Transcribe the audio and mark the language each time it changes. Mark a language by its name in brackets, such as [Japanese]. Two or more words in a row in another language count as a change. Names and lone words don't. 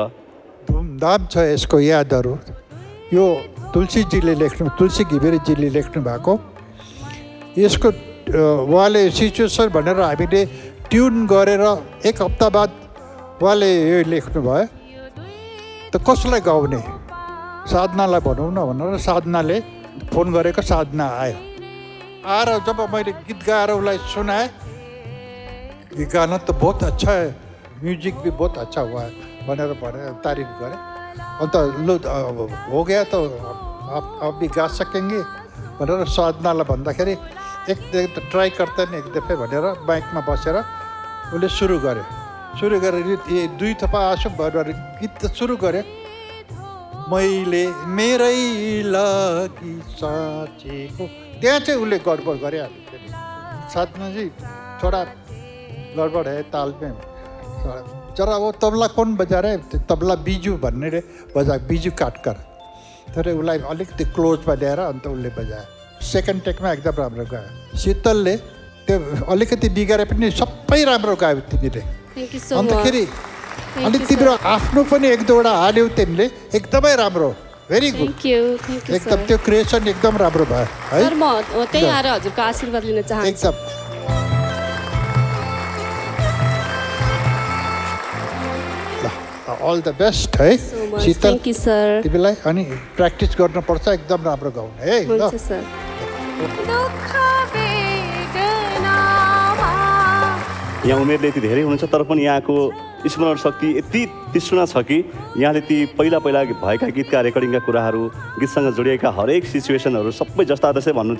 [Nepali] धुमधाम छ यसको यादहरू यो तुलसीजीले लेख्नु तुलसी घिमिरेजीले लेख्नु भएको यसको उहाँले सिचुएसन भनेर हामीले ट्युन गरेर एक हप्ता बाद उहाँले यो लेख्नु भयो त कसलाई गाउने साधनालाई भनौँ न भनेर साधनाले फोन गरेको साधना आयो आएर जब मैले गीत गाएर उसलाई सुनाएँ [Hindi] ये गाना तो बहुत अच्छा है म्यूजिक भी बहुत अच्छा हुआ है [Nepali] भनेर भने तारिफ गरेँ अन्त लो [Hindi] हो गया तो आप भी गा सकेंगे [Nepali] भनेर साधनालाई भन्दाखेरि [Hindi] एक ट्राई करते [Nepali] नि एक दफे भनेर बाइकमा बसेर उसले सुरु गरेर ये दुई थोपा आँसु भनेर गीत त सुरु गरे मैले मेरै लागि साँचेको त्यहाँ चाहिँ उसले गडबड गरे साधनाजी [Hindi] थोड़ा गडबड है ताल में जरा वो तबला कौन बजा रहे [Nepali] तबला बिजू भन्ने रे बजा बिजू काटकर तर उसलाई अलिकति क्लोजमा ल्याएर अन्त उसले बजायो सेकेन्ड टेकमा एकदम राम्रो गायो शीतलले त्यो अलिकति बिगारे पनि सबै राम्रो गायो तिमीले अन्तखेरि अनि तिम्रो आफ्नो पनि एक दुईवटा हाल्यौ तिमीले एकदमै राम्रो [English] very good [Nepali] एकदम त्यो क्रिएसन एकदम राम्रो भयो है सर म त्यही आएर हजुरको आशीर्वाद लिन चाहन्छु एकदम [English] all the best [Nepali] है शीतल [English] thank you sir [Nepali] तिमीलाई अनि प्र्याक्टिस गर्नुपर्छ एकदम राम्रो गाउने है ल हुन्छ सर यहाँ उमेरले यति धेरै हुनुहुन्छ तर पनि यहाँको स्मरण शक्ति यति तीक्ष्ण छ कि यहाँले ती पहिला भएका गीतका रेकर्डिङका कुराहरू, गीतसँग जोडिएका हरेक सिचुएसनहरू सबै जस्ता जस्तै भन्नुहुन्छ।